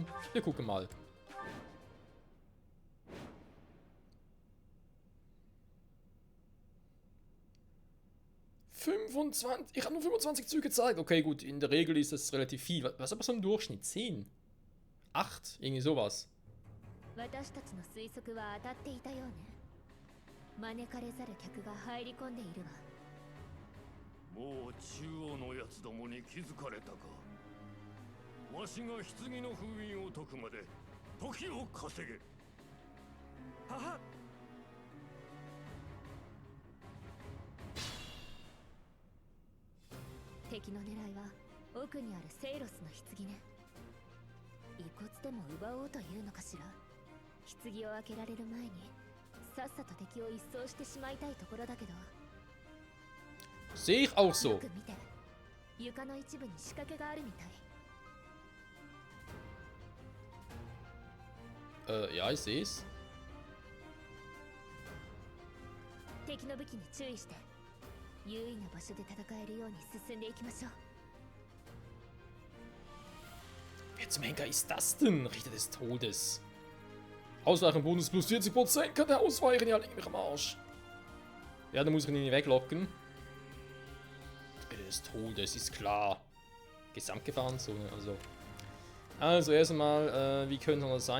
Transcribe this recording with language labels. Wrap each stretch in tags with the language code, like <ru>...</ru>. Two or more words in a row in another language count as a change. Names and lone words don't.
<de>Wir gucken mal. 25. Ich habe nur 25 Züge gezeigt. Okay, gut, in der Regel ist das relativ viel. Was ist aber so ein Durchschnitt? 10? 8? Irgendwie sowas.</de> <ja>私たちの推測は当たっていたようね。招かれざる客が入り込んでいるわ。もう中央のやつどもに気づかれたか。わしが棺の封印を解くまで時を稼げ。はは。敵の狙いは奥にあるセイロスの棺ね。遺骨でも奪おうというのかしら。棺を開けられる前にさっさと敵を一掃してしまいたいところだけど。</ja> <de>Sehe ich auch so.</de> <ja>よく見て、床の一部に仕掛けがあるみたい。</ja> <de>Ja, ich sehe es.</de> <ja>敵の武器に注意して、優位な場所で戦えるように進んでいきましょう。</ja> <de>zum Henker ist das denn? Richter des Todes. Ausweichenbonus plus 40%. Kann der ausweichen? Ja, leg mich am Arsch. Ja, dann muss ich ihn nicht weglocken. Ritter des Todes, ist klar. Gesamtgefahrenzone, also erstmal, wie können das sein?</de>